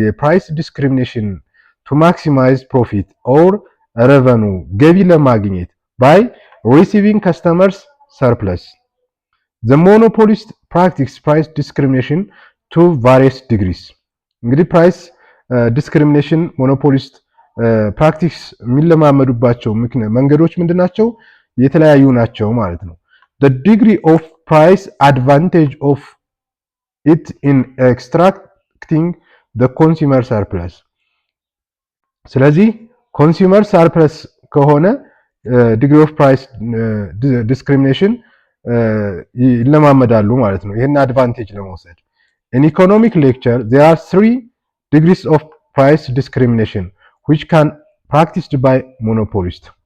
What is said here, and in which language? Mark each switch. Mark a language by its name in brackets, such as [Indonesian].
[English] የፕራይስ ዲስክሪሚኔሽን to maximize profit or revenue [Amharic] ገቢ ለማግኘት [English] by receiving customers surplus. The monopolist practice price discrimination to various degrees. [Amharic] እንግዲህ ፕራይስ ዲስክሪሚኔሽን ሞኖፖሊስት ፕራክቲስ የሚለማመዱባቸው መንገዶች ምንድናቸው? የተለያዩ ናቸው ማለት ነው። [English] The degree of price advantage of it in extracting the consumer surplus. [Amharic] ስለዚህ ኮንሱመር ሰርፕለስ ከሆነ ዲግሪ ኦፍ ፕራይስ ዲስክሪሚኔሽን ይለማመዳሉ ማለት ነው። ይሄን አድቫንቴጅ ለመውሰድ [English] in economic lecture there are 3 degrees of price discrimination which can practiced by monopolist.